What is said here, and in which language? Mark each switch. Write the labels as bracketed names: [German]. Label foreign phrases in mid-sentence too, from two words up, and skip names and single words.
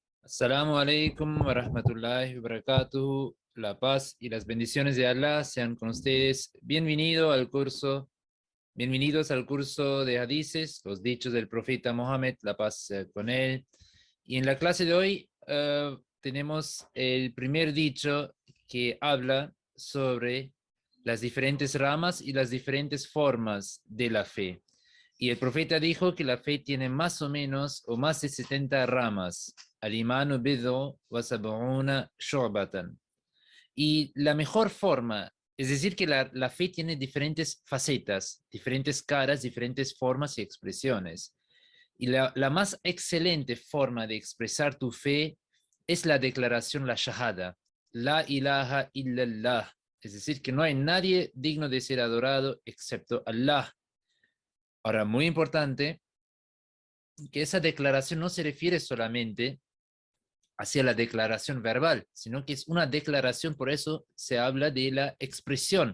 [Arabic] السلام عليكم ورحمة الله وبركاته. [Spanish] La paz y las bendiciones de Allah sean con ustedes. Bienvenidos al curso de hadices, los dichos del profeta Mohammed, la paz sea con él. Y en la clase de hoy tenemos el primer dicho que habla sobre las diferentes ramas y las diferentes formas de la fe. Y el profeta dijo que la fe tiene más o menos o más de 70 ramas. [Arabic] الإيمان بضع وسبعون شعبة. [Spanish] Y la mejor forma, es decir, que la fe tiene diferentes facetas, diferentes caras, diferentes formas y expresiones. Y la más excelente forma de expresar tu fe es la declaración, la shahada, [Arabic] لا إله إلا الله, [Spanish] es decir, que no hay nadie digno de ser adorado excepto Allah. Ahora, muy importante, que esa declaración no se refiere solamente hacia la declaración verbal, sino que es una declaración, por eso se habla de la expresión.